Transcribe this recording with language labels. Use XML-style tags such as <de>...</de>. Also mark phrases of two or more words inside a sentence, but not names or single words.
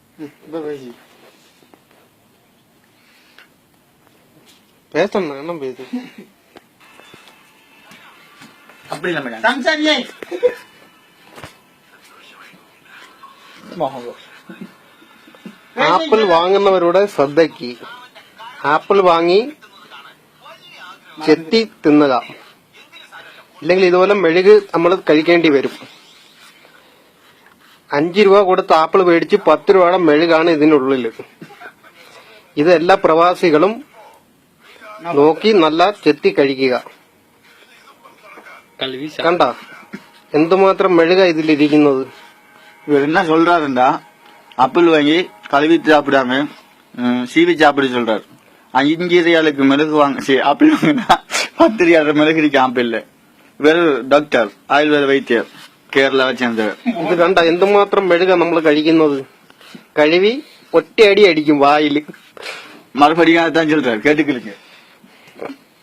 <ta>பேசணும் என்ன பேசு அப்படி இல்ல</ta> <ml>ആപ്പിൾ വാങ്ങുന്നവരുടെ ശ്രദ്ധയ്ക്ക് ആപ്പിൾ വാങ്ങി ചെത്തി തിന്നുക, ഇല്ലെങ്കിൽ ഇതുപോലെ മെഴുക് നമ്മൾ കഴിക്കേണ്ടി വരും. 5 രൂപ കൊടുത്ത് ആപ്പിൾ മേടിച്ച് 10 രൂപയുടെ മെഴുകാണ് ഇതിനുള്ളിൽ. ഇത് എല്ലാ പ്രവാസികളും നോക്കി നല്ല ചെത്തി കഴിക്കുക. കണ്ട എന്തുമാത്രം മെഴുക ഇതിലിരിക്കുന്നത്.</ml> <ta>இவர் என்ன சொல்றாருண்டா, ஆப்பிள் வாங்கி கழுவி சாப்பிடாம சீவி சாப்பிட சொல்றாரு. 5 ரியாலுக்கு மிளகு வாங்க ஆப்பிள் வாங்கினா 10 ரியால் மிளகு இருக்கு ஆப்பிள். இவர் டாக்டர் ആയുർവേദ வைத்தியர் കേരള சேர்ந்தவர்.</ta> <ml>ഇത് കണ്ട എന്തുമാത്രം മെഴുക നമ്മൾ കഴിക്കുന്നത്. കഴുകി ഒറ്റയടി അടിക്കും വായിൽ.</ml> <ta>மறுபடியும் அதான் சொல்றாரு, கேட்டுக்கலுங்க.</ta>